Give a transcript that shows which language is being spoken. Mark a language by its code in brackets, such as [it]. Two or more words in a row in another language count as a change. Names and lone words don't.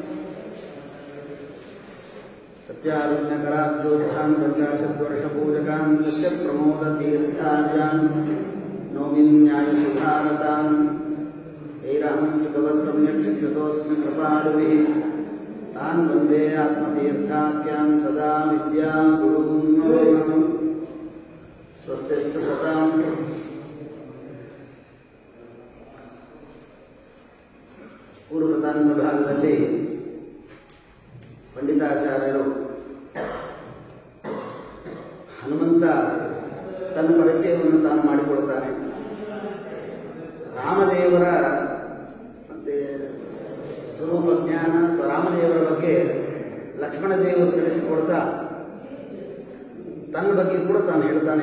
[sa] सत्यारुण्यकराब्जोत्थान् पञ्चाशद्वर्षपूजकान् सत्यप्रमोदतीर्थार्यान् नौमिन्यायसुधारतान् ऐरहं सुखवत् सम्यक् शिक्षितोऽस्मि कृपालुभिः तान् वन्दे आत्मतीर्थाख्यान् सदा विद्यागुरून्। स्वस्तिस्तु सतां पूर्वतान्त [kn] ಭಾಗದಲ್ಲಿ ಪಂಡಿತಾಚಾರ್ಯರು ಹನುಮಂತ ತನ್ನ ಪರಿಚಯವನ್ನು ತಾನು ಮಾಡಿಕೊಳ್ತಾನೆ. ರಾಮದೇವರ ಮತ್ತೆ ಸ್ವರೂಪ ಜ್ಞಾನ ರಾಮದೇವರ ಬಗ್ಗೆ ಲಕ್ಷ್ಮಣ ದೇವರು ತಿಳಿಸಿಕೊಡ್ತಾ ತನ್ನ ಬಗ್ಗೆ ಕೂಡ ತಾನು ಹೇಳ್ತಾನೆ.